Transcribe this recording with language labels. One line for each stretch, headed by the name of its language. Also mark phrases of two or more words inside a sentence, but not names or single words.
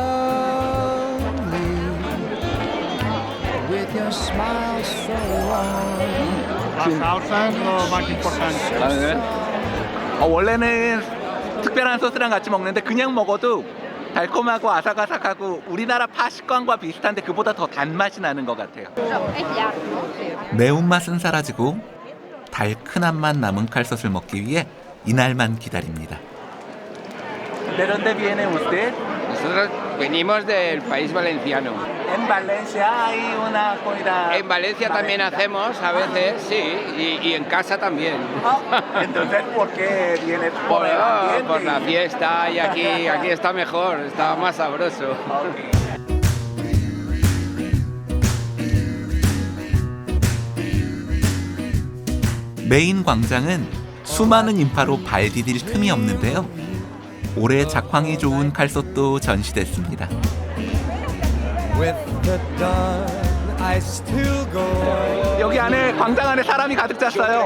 Korean: 원래는 특별한 소스랑 같이 먹는데 그냥 먹어도 달콤하고 아삭아삭하고 우리나라 파 식감과 비슷한데 그보다 더 단맛이 나는 것 같아요. 매운맛은 사라지고 달큰한 맛 남은 칼솥을 먹기 위해 이날만 기다립니다.
Spanish: ¿De dónde viene usted? Nosotros venimos del país valenciano. En Valencia hay una comida. En Valencia también hacemos a veces, sí, y en casa también. Entonces, ¿por qué viene por la fiesta y aquí está mejor, está más sabroso.
Korean: 메인 광장은 수많은 인파로 발 디딜 틈이 없는데요. 올해 작황이 좋은 칼솥도 전시됐습니다. 여기 안에 광장 안에 사람이 가득 찼어요.